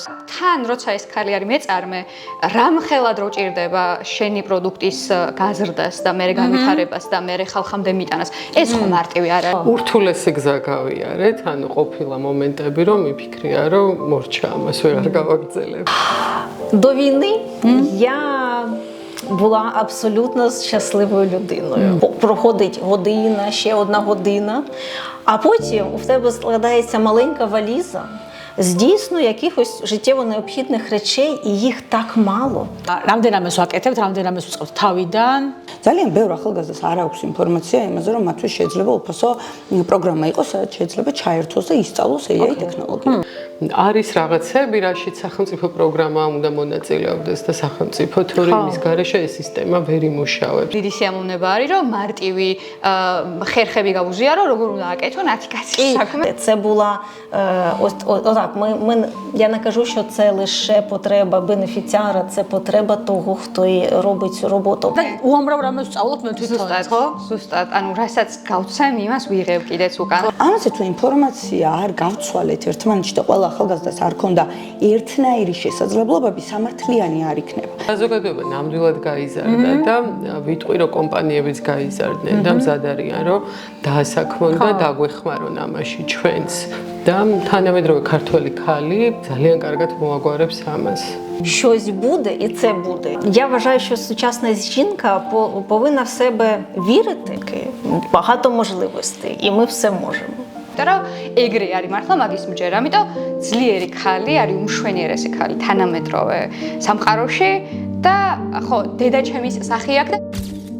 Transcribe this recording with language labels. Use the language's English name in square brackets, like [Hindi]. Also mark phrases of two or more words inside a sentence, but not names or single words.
[Georgian] თან როცა ეს ქალი არის მეწარმე, რამხელად რო ჭირდება შენი პროდუქტის გაზრდას და მერე განვითარებას და მერე ხალხამდე მიტანას. ეს ხო მარტივი არ არის. ურთულესი გზა გავიარეთ, ანუ ყოფილა მომენტები, რომ მიფიქრია, რომ მორჩა ამას ვერ არ გავაგრძელებ. [Ukrainian] До війни я була абсолютно щасливою людиною. Проходить година, ще одна година, а потім у тебе складається маленька валіза з дійсно якихось життєво необхідних речей, і їх так мало. [Georgian] რამდენამეს ვაკეთებთ, რამდენამეს ვწყობთ თავიდან. ძალიან ბევრ ახალგაზრდას არ აქვს ინფორმაცია იმაზე, რომ მათთვის შეიძლება უფასო პროგრამა იყოს, სადაც შეიძლება ჩაერთოს და ისწავლოს AI ტექნოლოგია. არის რაღაცები, რაშიც სახელმწიფო პროგრამა უნდა მონაწილეობდეს და სახელმწიფო თორე იმის გარეშე ეს სისტემა ვერ იმუშავებს. დიდი სიამოვნება არის, რომ მარტივი ხერხები გავუზიარო, როგორ უნდა აკეთო ნათიკაციის საქმე. [Ukrainian] Це була, отак, я не кажу, що це лише потреба бенефіціара, це потреба того, хто робить цю роботу. [Georgian] უამრავ რამეს ვსწავლობ მე თვითონ. ზუსტად, ხო? ზუსტად, ანუ რასაც გავცემ, იმას ვიღებ კიდეც უკან. ამაზე თუ ინფორმაცია არ გავცვალეთ ერთმანეთში და ყველა ახალგაზრდას არ ქონდა ერთნაირი შესაძლებლობები, სამართლიანი არ იქნება. საზოგადოება ნამდვილად გაიზარდა და ვიტყვი რომ კომპანიებიც გაიზარდნენ და მზად არიან რომ დაასაქმონ და დაგვეხმარონ ამაში ჩვენც. და თანამედროვე ქართველი ქალი ძალიან კარგად მოაგვარებს ამას. [Ukrainian] Щось буде, і це буде. Я вважаю, що сучасна жінка повинна в себе вірити. Багато можливостей, і ми все можемо. [Georgian] Però ეგრე არის მართლა მაგის მჯერა, ამიტომ ძლიერი ქალი არის უმშვენიერესი ქალი თანამედროვე სამყაროში და ხო, დედა ჩემის სახი აქვს და